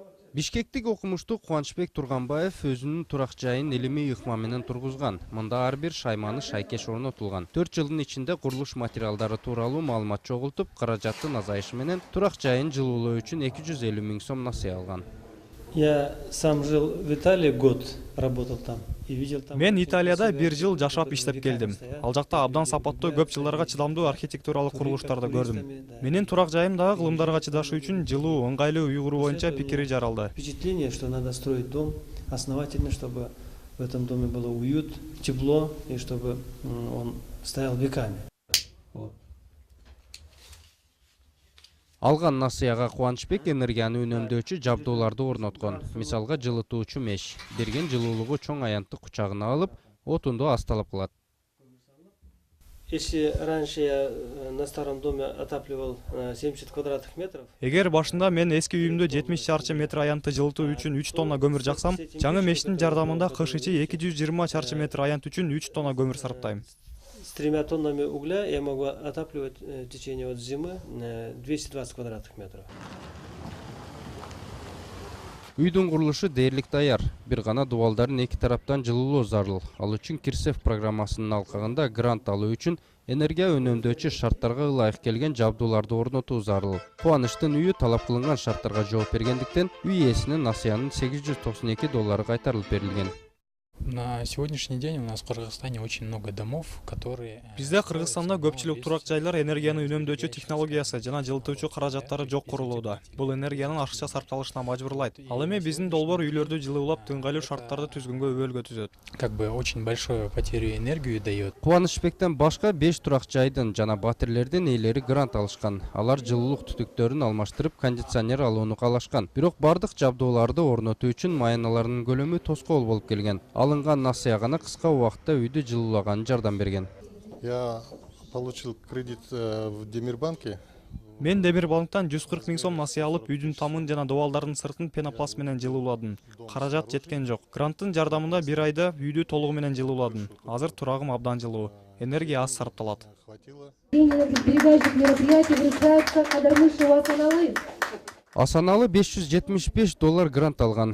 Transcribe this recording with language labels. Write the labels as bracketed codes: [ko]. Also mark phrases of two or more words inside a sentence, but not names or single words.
[ky] Бишкектик окумуштуу Кубанычбек Турганбаев өзүнүн турак жайын илимий ыкма менен тургузган. Мында ар бир шайманы шайкеш орнотулган. 4 жылдын ичинде курулуш материалдары тууралуу маалымат чогултуп, каражаттын азайышы менен турак жайын жылуулоо үчүн 250 000 сом насыя алган. [ru] Я сам жил в Италии год, работал там. [ky] Мен Италияда 1 жыл жашап иштеп келдим. Ал жакта абдан сапаттуу көп жылдарга чыдамдуу архитектуралык курулуштарды көрдүм. Менин турак жайым дагы кылымдарга чыдашы үчүн жылуу, ыңгайлуу үй куруу боюнча пикири жаралды. [ru] Впечатление, что надо строить дом основательно, чтобы в этом доме было уют, тепло и чтобы он стоял веками. [ky] Алган насыяга Кубанычбек энергияны үнөмдөөчү жабдууларды орноткон. Мисалга жылытуучу меш. Берген жылуулугу чоң аянтты кучагына алып, отунду асталып кылат. [ru] Если раньше я на старом доме отапливал 70 квадратных метров. [ky] Эгер башында мен эски үйүмдө 70 чарчы метр аянтты жылытуу үчүн 3 тонна көмүр жаксам, жаңы мештин жардамында кыш ичи 220 чарчы метр аянт үчүн 3 тонна көмүр сарптайм. [ru] С 3 тоннами угля я могу отапливать в течение зимы 220 квадратных метров. [ky] Үйдүн курулушу дээрлик даяр. Бир гана дубалдарын эки тараптан жылуулоо зарыл. Ал үчүн Кирсев программасынын алкагында грант алуу үчүн энергия үнөмдөөчү шарттарга ылайык келген жабдууларды орнотуу зарыл. Кубанычтын үйү талап кылынган шарттарга жооп бергендиктен үй ээсине насыянын $892 кайтарылып берилген. [ru] На сегодняшний день у нас в Кыргызстане очень много домов, которые... [ky] Бизде Кыргызстанда көпчүлүк турак жайлар энергияны үнөмдөөчү технологиясы жана жылытуучу каражаттары жок курулууда. Бул энергиянын ашыкча сарпталышына мажбурлайт. Ал эми биздин долбоор үйлөрдү жылуулап, ыңгайлуу шарттарды түзгөнгө өбөлгө түзөт. [ru] Как бы очень большую потерю энергии дает. [ky] Кубанычбектен башка 5 турак жайдын жана батирлердин ээлери грант алышкан. Алар жылуулук түтүктөрүн алмаштырып, кондиционер алууну каалашкан. Бирок бардык жабдууларды орнотуу үчүн маяналарынын көлөмү тоскоол болуп келген. Алынган насыя гана кыска убакытта үйдү жылуулаган жардам берген. [ru] Я получил кредит в Демирбанке. [ky] Мен Демирбанктан 140 000 сом насыя алып, үйдүн тамын жана дубалдардын сыртын пенопласт менен жылууладым. Каражат жеткен жок. Гранттын жардамында 1 айда үйдү толугу менен жылууладым. Азыр турагым абдан жылуу. Энергия аз сарпталат. Асаналы $575 грант алган.